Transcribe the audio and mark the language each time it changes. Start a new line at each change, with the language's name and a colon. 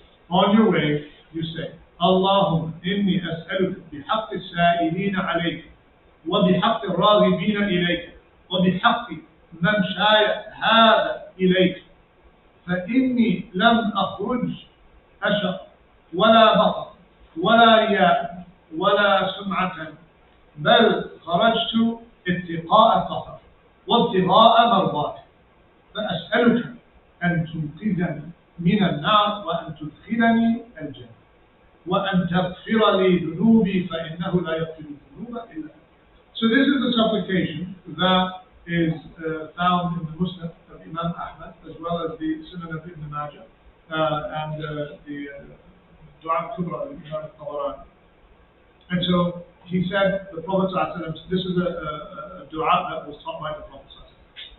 English: On your way, you say,
Arabic: Allahumma inni as'aluka bihaqqi as-sa'ilina alayka wa bihaqqi ar-raghibina ilayka wa bihaqqi man shaya hadha ilayka فإني لم أخرج أشق ولا بطر ولا رياء ولا سمعة بل خرجت اتقاء الطهر وابتغاء مرضاتك فأسألك أن تنقذني من النار وأن تدخلني الجنة وأن تغفر لي ذنوبي فإنه لا يغفر الذنوب إلا أنت.
English: So this is a supplication that is found in the Musnad of Imam Ahmad as well as the Sunan of Ibn Majah and the Dua al-Kubra of Imam al-Tabarani. And so he said, the Prophet ﷺ, this is a dua that was taught by the Prophet ﷺ.